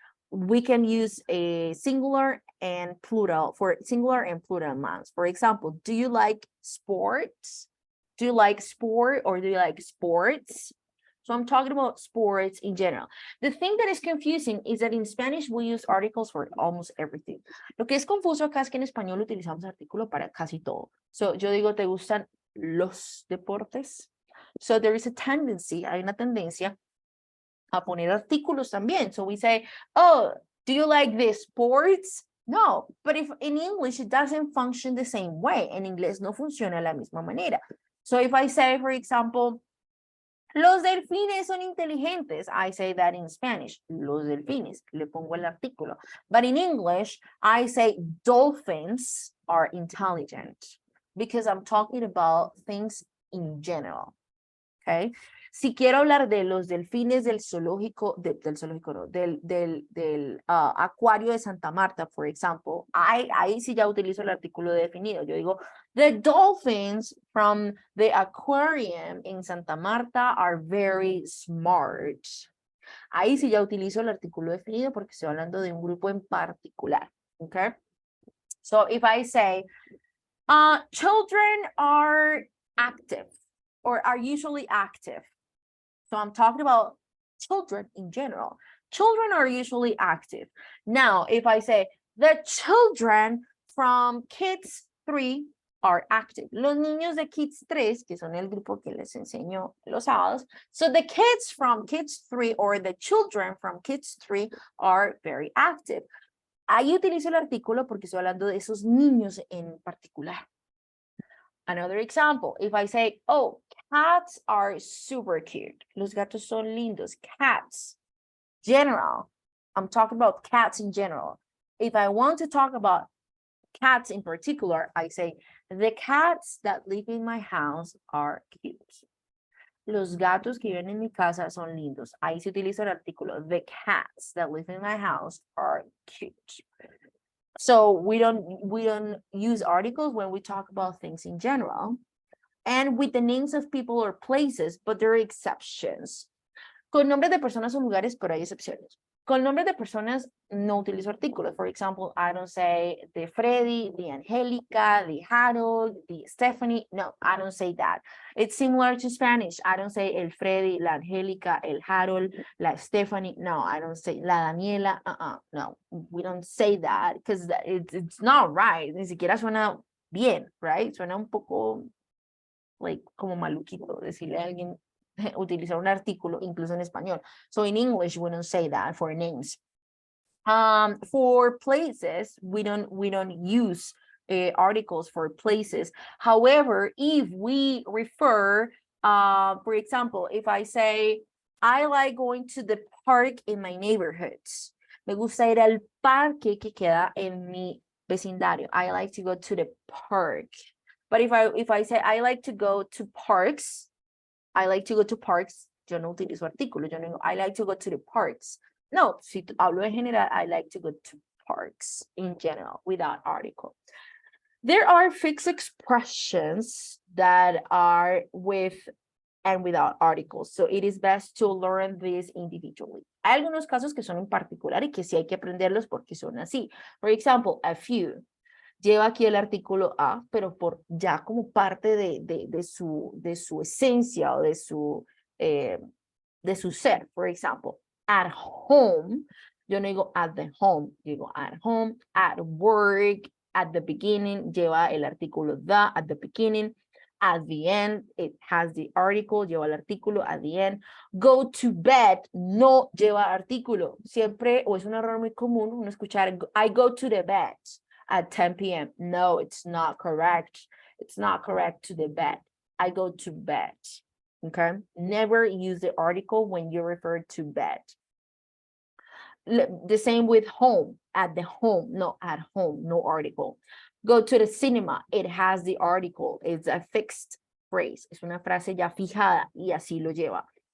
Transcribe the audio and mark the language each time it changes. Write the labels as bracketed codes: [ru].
[en] We can use a singular and plural for singular and plural nouns. For example, do you like sports? Do you like sport or do you like sports? So I'm talking about sports in general. The thing that is confusing is that in Spanish we use articles for almost everything. [es] Lo que es confuso acá es que en español utilizamos artículo para casi todo. So yo digo, ¿te gustan los deportes? [en] So there is a tendency, [es] hay una tendencia a poner artículos también. [en] So we say, oh, do you like the sports? No, but if in English it doesn't function the same way. [es] En inglés no funciona de la misma manera. [en] So if I say, for example, [es] los delfines son inteligentes, [en] I say that in Spanish, [es] los delfines, le pongo el artículo. [en] But in English, I say dolphins are intelligent because I'm talking about things in general, okay? [es] Si quiero hablar de los delfines del zoológico, del zoológico no, del acuario de Santa Marta, [en] for example, [es] ahí sí ya utilizo el artículo definido. Yo digo, [en] the dolphins from the aquarium in Santa Marta are very smart. [es] Ahí sí ya utilizo el artículo definido porque estoy hablando de un grupo en particular, okay? [en] So if I say, children are active or are usually active. So I'm talking about children in general. Children are usually active. Now, if I say the children from kids 3 are active. [es] Los niños de kids 3, que son el grupo que les enseño los sábados. [en] So the kids from kids 3 or the children from kids 3 are very active. [es] Ahí utilizo el artículo porque estoy hablando de esos niños en particular. [en] Another example, if I say, oh, cats are super cute. [es] Los gatos son lindos. [en] Cats, general. I'm talking about cats in general. If I want to talk about cats in particular, I say, the cats that live in my house are cute. [es] Los gatos que viven en mi casa son lindos. Ahí se utiliza el artículo. [en] The cats that live in my house are cute. So we don't use articles when we talk about things in general and with the names of people or places, but there are exceptions. [es] Con nombres de personas o lugares, pero hay excepciones. Con nombres de personas no utilizo artículos. [en] For example, I don't say the Freddy, the Angelica, the Harold, the Stephanie. No, I don't say that. It's similar to Spanish. I don't say [es] el Freddy, la Angelica, el Harold, la Stephanie. [en] No, I don't say [es] la Daniela. [en] No, we don't say that because it's not right. [es] Ni siquiera suena bien, [en] right? [es] Suena un poco [en] like [es] como maluquito decirle a alguien utilizar un artículo, incluso en español. [en] So in English, we don't say that for names. For places, we don't use articles for places. However, if we refer, for example, if I say, I like going to the park in my neighborhood. Me gusta ir al parque que queda en mi vecindario. I like to go to the park. But if I say, I like to go to parks, I like to go to parks, [es] yo no utilizo artículo, yo no digo, [en] I like to go to the parks. No, [es] si hablo en general, [en] I like to go to parks in general without article. There are fixed expressions that are with and without articles, so it is best to learn this individually. [es] Hay algunos casos que son en particular y que sí hay que aprenderlos porque son así. [en] For example, a few. [es] Lleva aquí el artículo a, pero por ya como parte de su esencia o de su ser. [en] For example, at home, [es] yo no digo [en] at the home, [es] digo [en] at home, at work, at the beginning, [es] lleva el artículo [en] the at the beginning. at the end, it has the article, [es] lleva el artículo [en] at the end. Go to bed, [es] no lleva artículo. Siempre, o es un error muy común, uno escuchar, [en] I go to the bed at 10 p.m. No, it's not correct. It's not correct to the bed. I go to bed, okay? Never use the article when you refer to bed. The same with home, at the home, no, at home, no article. Go to the cinema, it has the article, it's a fixed phrase, [es] es una frase ya fijada y así lo lleva.